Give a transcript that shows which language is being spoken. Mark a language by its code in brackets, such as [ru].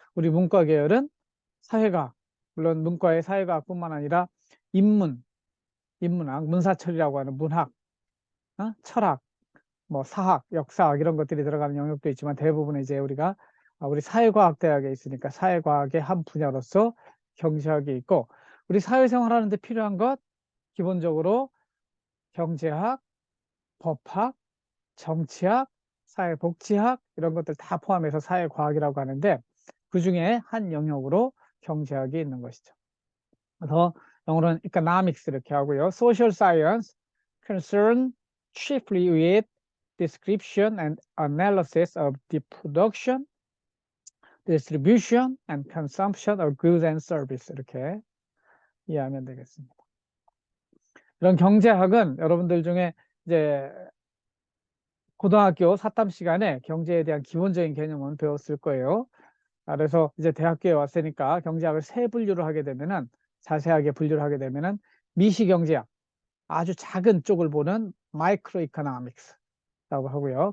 [ko] 우리 문과 계열은 사회과학, 물론 문과의 사회과학뿐만 아니라 인문학, 문사철이라고 하는 문학, 철학, 뭐 사학, 역사학 이런 것들이 들어가는 영역도 있지만 대부분 이제 우리가 우리 사회과학 대학에 있으니까 사회과학의 한 분야로서 경제학이 있고 우리 사회생활 하는데 필요한 것 기본적으로 경제학, 법학, 정치학, 사회복지학 이런 것들 다 포함해서 사회과학이라고 하는데 그중에 한 영역으로 경제학이 있는 것이죠. 그래서 영어로는 economics 이렇게 하고요. [en] social science concern chiefly with description and analysis of the production, distribution and consumption of goods and service [ko] 이렇게 이해하면 되겠습니다. 이런 경제학은 여러분들 중에 이제 고등학교 사탐 시간에 경제에 대한 기본적인 개념은 배웠을 거예요. 그래서 이제 대학교에 왔으니까 경제학을 세 분류를 하게 되면은 자세하게 분류를 하게 되면은 미시경제학, 아주 작은 쪽을 보는 마이크로 이코노믹스라고 하고요.